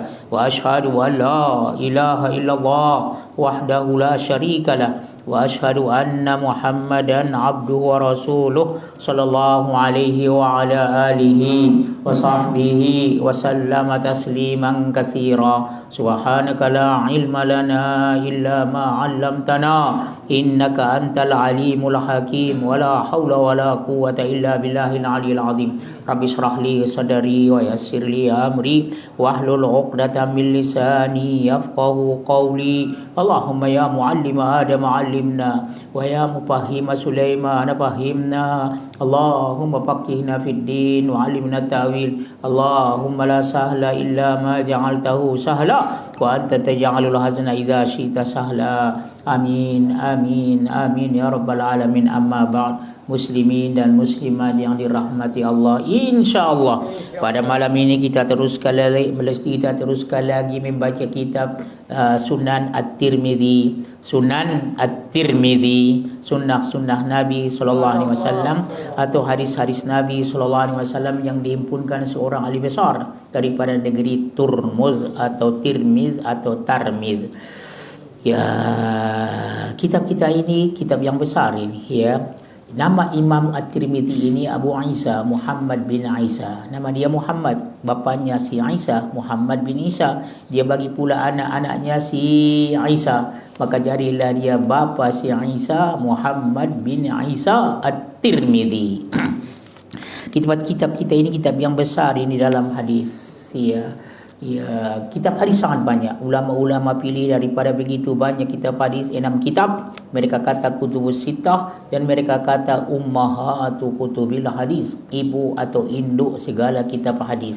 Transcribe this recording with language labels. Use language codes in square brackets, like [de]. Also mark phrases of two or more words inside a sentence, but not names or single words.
[ar] وأشهد أن لا إله إلا الله وحده لا شريك له وأشهد أن محمدا عبده ورسوله صلى الله عليه وعلى آله وصحبه وسلم تسليما كثيرا. سبحانك لا علم لنا إلا ما علمتنا إنك أنت العليم الحكيم. ولا حول ولا قوة إلا بالله العلي العظيم. رب اشرح لي صدري ويسر لي أمري واحلل عقدة من لساني يفقهوا قولي. اللهم يا معلم آدم علمنا ويا مفهم سليمان فهمنا. اللهم فقهنا في الدين وعلمنا التأويل. اللهم لا سهل إلا ما جعلته سهلا وأنت تجعل الحزن إذا شئت سهلا. آمين آمين آمين يا رب العالمين. أما بعد. [ms] Muslimin dan muslimat yang dirahmati Allah, insyaallah pada malam ini kita teruskan lagi membaca kitab Sunan At-Tirmidzi. Sunan At-Tirmidzi, sunnah-sunnah Nabi [ar] صلى الله عليه وسلم [ms] atau hadis-hadis Nabi [ar] صلى الله عليه وسلم [ms] yang dihimpunkan seorang ahli besar daripada negeri Turmuz atau Tirmiz atau Tarmiz. Ya, kitab kita ini kitab yang besar ini ya. Nama Imam At-Tirmidzi ini Abu Isa Muhammad bin Isa. Nama dia Muhammad, bapaknya si Isa Muhammad bin Isa. Dia bagi pula anak-anaknya si Isa, maka jadilah dia bapa si Isa Muhammad bin Isa At-Tirmidzi. Kitab kita ini kitab yang besar ini dalam hadis ya. Ya, kitab hadis sangat banyak. Ulama-ulama pilih daripada begitu banyak kitab hadis 6 kitab. Mereka kata [ar] الكتب الستة [ms] dan mereka kata [ar] أمهات كتب الحديث, [ms] ibu atau induk segala kitab hadis.